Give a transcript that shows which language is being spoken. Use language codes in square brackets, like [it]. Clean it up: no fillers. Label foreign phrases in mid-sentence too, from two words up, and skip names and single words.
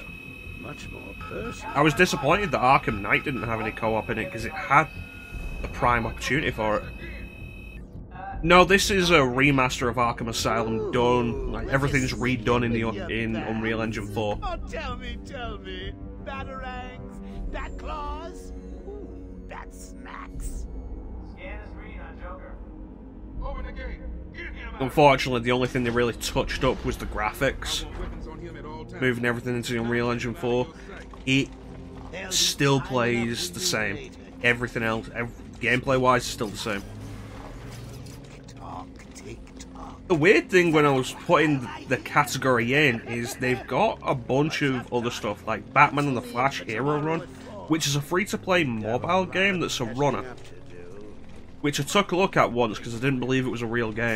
[en] much more personal. I was disappointed that Arkham Knight didn't have any co-op in it because it had the prime opportunity for it. No, this is a remaster of Arkham Asylum done, like everything's redone in Unreal Engine 4. Oh, tell me, batarangs, bat claws, ooh, bat smacks. Scan the screen on Joker. Open the gate. Get him out. Unfortunately, the only thing they really touched up was the graphics. Weapons on him at all times. Moving everything into the Unreal Engine 4. It still plays the same. Everything else, gameplay-wise, is still the same. The weird thing when I was putting the category in is they've got a bunch of other stuff, like Batman and the Flash Hero Run, which is a free-to-play mobile game that's a runner, which I took a look at once because I didn't believe it was a real game.